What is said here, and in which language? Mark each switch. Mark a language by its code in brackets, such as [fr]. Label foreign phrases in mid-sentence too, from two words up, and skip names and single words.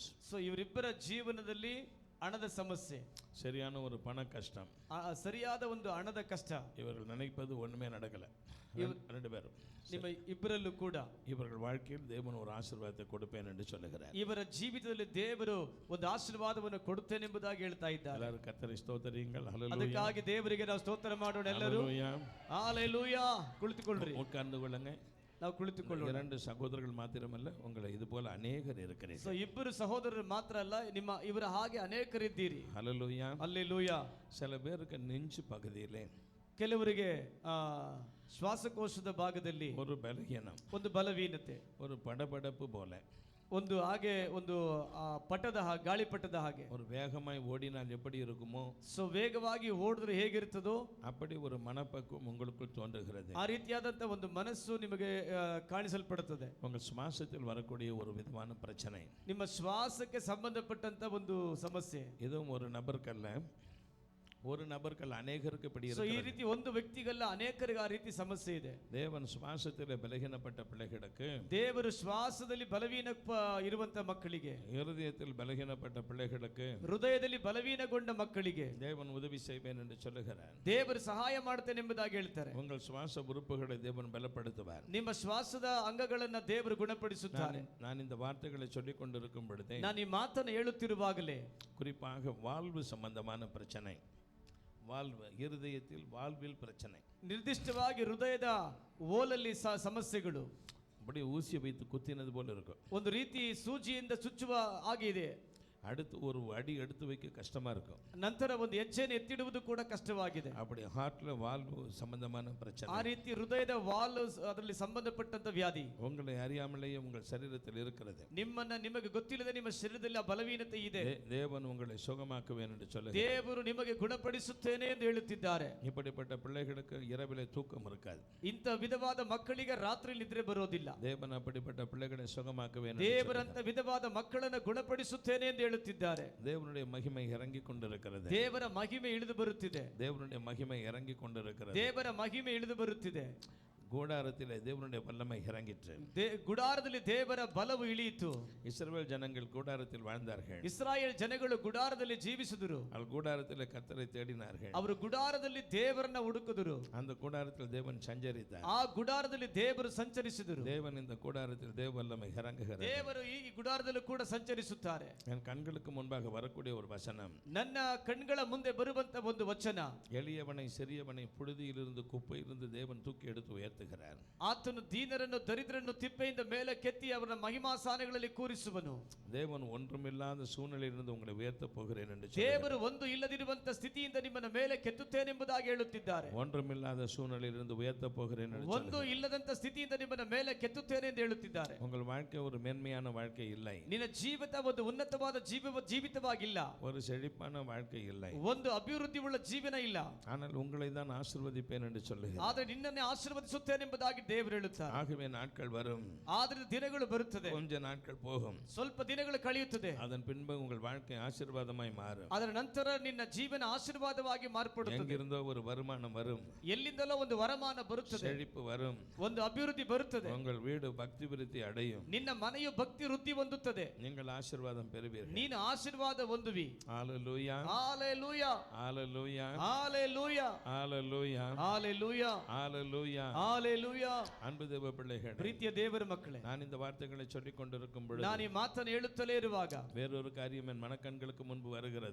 [kn] ಸೊ ಇವರಿಬ್ಬರ ಜೀವನದಲ್ಲಿ ಹಣದ ಸಮಸ್ಯೆ, [ta] சரியான ஒரு பண கஷ்டம். [kn] ಸರಿಯಾದ ಒಂದು ಹಣದ ಕಷ್ಟ. [ta] இவர்கள் நினைப்பது ஒண்ணுமே நடக்கல. 2 பேரும் [kn] ನಿಮ್ಮ ಇಬ್ಬರಲ್ಲೂ ಕೂಡ [ta] இவர்கள் வாழ்க்கையில் தேவன் ஒரு ஆசீர்வாதத்தை கொடுப்பேன் என்று சொல்லுகிறார். [kn] ಇವರ ಜೀವಿತದಲ್ಲಿ ದೇವರು ಒಂದು ಆಶೀರ್ವಾದವನ್ನು ಕೊಡುತ್ತೇನೆ ಎಂಬುದಾಗಿ ಹೇಳ್ತಾ ಇದ್ದಾರೆ. [ta] எல்லாரும் கர்த்தரை ஸ்தோத்திரியுங்கள். ஹல்லேலூயா. [kn] ಅದಕ್ಕಾಗಿ ದೇವರಿಗೆ ನಾವು ಸ್ತೋತ್ರ ಮಾಡೋಣ ಎಲ್ಲರೂ. [ta] ஹல்லேலூயா. [kn] ஹalleluya. ಕುಳಿತುಕೊಳ್ಳ್ರಿ, [ta] உட்கார்ந்து கொள்ளுங்க. [kn] ನಾವು ಕುಳಿತುಕೊಳ್ಳೋಣ. [ta] 2 சகோதரர்கள் மாத்திரமல்ல, உங்களை இது போல அநேகர் [kn] ಸೊ [ta] இருக்கிறீர்கள். [kn] ಇಬ್ಬರು ಸಹೋದರರು ಮಾತ್ರ ಅಲ್ಲ, ಇವರ ಹಾಗೆ ಅನೇಕರಿದ್ದೀರಿ. [ta] ஹல்லேலூயா. [kn] ಹಲ್ಲೆಲೂಯಾ. [ta] சில பேருக்கு நெஞ்சு பகுதியிலே [kn] ಕೆಲವರಿಗೆ ಶ್ವಾಸಕೋಶದ ಭಾಗದಲ್ಲಿ [ta] ஒரு பலகீனம், [kn] ಒಂದು ಬಲವೀನತೆ, [ta] ஒரு படபடப்பு போல, [kn] ಒಂದು ಹಾಗೆ ಒಂದು ಪಟದ ಗಾಳಿಪಟದ ಹಾಗೆ. [ta] ஒரு வேகமாய் ஓடினால் எப்படி இருக்குமோ [kn] ಸೊ ವೇಗವಾಗಿ ಓಡಿದ್ರೆ ಹೇಗಿರ್ತದೋ [ta] அப்படி ஒரு மனப்பக்குவம் உங்களுக்குள் தோன்றுகிறது. [kn] ಆ ರೀತಿಯಾದಂತ ಒಂದು ಮನಸ್ಸು ನಿಮಗೆ ಕಾಣಿಸಲ್ಪಡುತ್ತದೆ. [ta] உங்கள் சுவாசத்தில் வரக்கூடிய ஒரு விதமான பிரச்சனை, [kn] ನಿಮ್ಮ ಶ್ವಾಸಕ್ಕೆ ಸಂಬಂಧಪಟ್ಟಂತ ಒಂದು ಸಮಸ್ಯೆ. [ta] இதுவும் ஒரு நபர்கள் அநேகருக்கு இப்படி [kn] ಸೊ ಈ [ta] இருக்கிறது. [kn] ರೀತಿ ಒಂದು ವ್ಯಕ್ತಿಗಲ್ಲ, ಅನೇಕರಿಗೆ ಆ ರೀತಿ ಸಮಸ್ಯೆ ಇದೆ. [ta] தேவன் சுவாசத்தில் பலகீனப்பட்ட பிள்ளைகளுக்கு, [kn] ದೇವರು ಶ್ವಾಸದಲ್ಲಿ ಬಲವೀನ ಇರುವಂತ ಮಕ್ಕಳಿಗೆ, [ta] இருதயத்தில் பலகீனப்பட்ட பிள்ளைகளுக்கு [kn] ಹೃದಯದಲ್ಲಿ ಬಲವೀನಗೊಂಡ ಮಕ್ಕಳಿಗೆ [ta] தேவன் உதவி செய்வேன் என்று சொல்லுகிறார். [kn] ದೇವರು ಸಹಾಯ ಮಾಡ್ತೇನೆ ಎಂಬುದಾಗಿ ಹೇಳ್ತಾರೆ. [ta] உங்கள் சுவாச உறுப்புகளை தேவன் பலப்படுத்துவார். [kn] ನಿಮ್ಮ ಶ್ವಾಸದ ಅಂಗಗಳನ್ನ ದೇವರು ಗುಣಪಡಿಸುತ್ತಾರೆ. [ta] நான் இந்த வார்த்தைகளை சொல்லிக் கொண்டிருக்கும் பொழுதே, [kn] ನಾನು ಈ ಮಾತನ್ನು ಹೇಳುತ್ತಿರುವಾಗಲೇ [ta] குறிப்பாக வாழ்வு சம்பந்தமான பிரச்சனை, இருதயத்தில் வாழ்வில் பிரச்சனை, [kn] ನಿರ್ದಿಷ್ಟವಾಗಿ ಹೃದಯದ ಓಲಲ್ಲಿ ಸಮಸ್ಯೆಗಳು [ta] அப்படியே ஊசியை வைத்து குத்தினது போல இருக்கும். [kn] ಒಂದು ರೀತಿ ಸೂಜಿಯಿಂದ ಚುಚ್ಚುವ ಹಾಗೆ ಇದೆ. [ta] அடுத்து ஒரு அடி எடுத்து வைக்க கஷ்டமா இருக்கும். [kn] ನಂತರ ಒಂದು ಹೆಜ್ಜೆಯನ್ನು ಎತ್ತಿಡುವುದು ಕೂಡ ಕಷ್ಟವಾಗಿದೆ. [ta] அப்படி ஹார்ட்ல வால்வு சம்பந்தமான பிரச்சனை, [kn] ಆ ರೀತಿ ಹೃದಯದ ವಾಲ್ವ್ ಅದರಲ್ಲಿ ಸಂಬಂಧಪಟ್ಟಂತ ವ್ಯಾಧಿ [ta] உங்களை அறியாமலேயே உங்கள் சரீரத்தில் இருக்கிறது. [kn] ನಿಮಗೆ ಗೊತ್ತಿಲ್ಲದೆ ನಿಮ್ಮ ಶರೀರದಲ್ಲಿ ಆ ಬಲವೀನತೆ ಇದೆ. [ta] தேவன் உங்களை சுகமாக்குவேன் என்று சொல்லுகிறார். [kn] ದೇವರು ನಿಮಗೆ ಗುಣಪಡಿಸುತ್ತೇನೆ ಎಂದು ಹೇಳುತ್ತಿದ್ದಾರೆ. [ta] இப்படிப்பட்ட பிள்ளைகளுக்கு இரவிலே தூக்கம் இருக்காது. [kn] ಇಂಥ ವಿಧವಾದ ಮಕ್ಕಳಿಗೆ ರಾತ್ರಿ ನಿದ್ರೆ ಬರೋದಿಲ್ಲ. [ta] தேவன் அப்படிப்பட்ட பிள்ளைகளை சுகமாக்குவேன். [kn] ದೇವರಂತ ವಿಧವಾದ ಮಕ್ಕಳನ್ನು ಗುಣಪಡಿಸುತ್ತೇನೆ ಎಂದು ಹೇಳುತ್ತಿದ್ದಾರೆ. [ta] தேவனுடைய மகிமை இறங்கி கொண்டிருக்கிறது. [kn] ದೇವರ ಮಹಿಮೆ ಇಳಿದು ಬರುತ್ತಿದೆ. [ta] தேவனுடைய மகிமை இறங்கி கொண்டிருக்கிறது. [kn] ದೇವರ ಮಹಿಮೆ ಇಳಿದು ಬರುತ್ತಿದೆ. [ta] கூடாரத்திலே தேவனுடைய வல்லமை இறங்கிற்று. [kn] ಗುಡಾರದಲ್ಲಿ ದೇವರ ಬಲವು ಇಳಿಯಿತು. [ta] இஸ்ரவேல் ஜனங்கள் கூடாரத்தில் வாழ்ந்தார்கள். [kn] ಇಸ್ರಾಯೇಲ್ ಜನಗಳು ಗುಡಾರದಲ್ಲಿ ಜೀವಿಸಿದರು. [ta] அவர்கள் கூடாரத்திலே கர்த்தரை தேடினார்கள். [kn] ಅವರು ಗುಡಾರದಲ್ಲಿ ದೇವರನ್ನ ಹುಡುಕಿದರು. [ta] அந்த கூடாரத்தில் தேவன் சஞ்சரித்தார். [kn] ಆ ಗುಡಾರದಲ್ಲಿ ದೇವರು ಸಂಚರಿಸಿದರು. [ta] தேவன் இந்த கூடாரத்தில் தேவ வல்லமை இறங்குகிறார். [kn] ದೇವರು ಈ ಗುಡಾರದಲ್ಲೂ ಕೂಡ ಸಂಚರಿಸುತ್ತಾರೆ. [ta] என் கண்களுக்கு முன்பாக வரக்கூடிய ஒரு வசனம், [kn] ನನ್ನ ಕಣ್ಗಳ ಮುಂದೆ ಬರುವಂತ ಒಂದು ವಚನ, [ta] எளியவனை சிறியவனை புழுதியிலிருந்து குப்பையிலிருந்து தேவன் தூக்கி எடுத்து உயர்த்துகிறார். [kn] ಆತನು ದೀನರನ್ನು ದರಿದ್ರನ್ನು ತಿಪ್ಪೆಯಿಂದ ಮೇಲೆ ಕೆತ್ತಿ ಅವರ ಮಹಿಮಾಸಾನೆಗಳಲ್ಲಿ ಕೂರಿಸುವನು. [ta] தேவன் ஒன்றுமில்லாத சூழ்நிலையிலிருந்து உங்களை உயர்த்த போகிறேன் என்று [kn] ದೇವರು ಒಂದು ಇಲ್ಲದಿರುವಂತ ಸ್ಥಿತಿಯಿಂದ ನಿಮ್ಮನ್ನ ಮೇಲೆ ಕೆತ್ತುತ್ತೇನೆಂಬುದಾಗಿ ಹೇಳುತ್ತಿದ್ದಾರೆ. [ta] ஒன்றுமில்லாத சூழ்நிலையிலிருந்து உயர்த்த போகிறேன் என்று [kn] ಒಂದು ಇಲ್ಲದಂತ ಸ್ಥಿತಿಯಿಂದ ನಿಮ್ಮನ್ನ ಮೇಲೆ ಕೆತ್ತುತ್ತೇನೆ ಎಂದು ಹೇಳುತ್ತಿದ್ದಾರೆ. [ta] உங்கள் வாழ்க்கை ஒரு மேன்மையான வாழ்க்கை இல்லை. [kn] ನಿನ್ನ ಜೀವಿತ ಒಂದು ಉನ್ನತವಾದ ಜೀವಿತವಾಗಿಲ್ಲ. [ta] ஒரு செழிப்பான வாழ்க்கை இல்லை. [kn] ಒಂದು ಅಭಿವೃದ್ಧಿ ಉಳ್ಳ ಜೀವನ ಇಲ್ಲ. [ta] ஆனால் உங்களை தான் ஆசீர்வதிப்பேன் என்று சொல்லுகிறார். [kn] ಆದರೆ ನಿನ್ನನ್ನೇ ಆಶೀರ್ವದಿಸುತ್ತೇನೆ ಎಂಬುದಾಗಿ ದೇವರು ಹೇಳುತ್ತಾರೆ. [ta] ஆகவே நாட்கள் வரும், [kn] ಆದರೆ ದಿನಗಳು ಬರುತ್ತದೆ, [ta] கொஞ்ச நாட்கள் போகும், [kn] ಸ್ವಲ್ಪ ದಿನಗಳು ಕಳೆಯುತ್ತದೆ. [ta] அதன் பின்பு உங்கள் வாழ்க்கை ஆசீர்வாதமாய் மாறும். [kn] ಅದರ ನಂತರ ನಿನ್ನ ಜೀವನ ಆಶೀರ್ವಾದವಾಗಿ ಮಾರ್ಪಡುತ್ತದೆ. [ta] எங்கிருந்தோ ஒரு வருமானம் வரும், [kn] ಎಲ್ಲಿಂದಲೋ ಒಂದು ವರಮಾನ ಬರುತ್ತದೆ, [ta] செழிப்பு வரும், [kn] ಒಂದು ಅಭಿವೃದ್ಧಿ ಬರುತ್ತದೆ, [ta] உங்கள் வீடு பக்தி விருத்தி அடையும், [kn] ನಿನ್ನ ಮನೆಯು ಭಕ್ತಿ ವೃದ್ಧಿ ಹೊಂದುತ್ತದೆ, [ta] நீங்கள் ஆசீர்வாதம் பெறுவீர்கள். [kn] ನೀನು ಆಶೀರ್ವಾದ ಹೊಂದುವಿ. [ta] ஹalleluya, ஹalleluya, ஹalleluya, ஹalleluya, ஹalleluya, ஹalleluya, ஹalleluya. ஹalleluya. அன்பு தேவ பிள்ளைகளே, [kn] ಪ್ರೀತಿಯ ದೇವರ ಮಕ್ಕಳೇ, [ta] நான் இந்த வார்த்தைகளை சொல்லிக் கொண்டிருக்கும் பொழுது [kn] ನಾನು ಈ ಮಾತನ್ನು ಹೇಳುತ್ತಲೇ ಇರುವಾಗ [ta] வேறொரு காரியம் என் மனக்கண்களுக்கு முன்பு வருகிறது.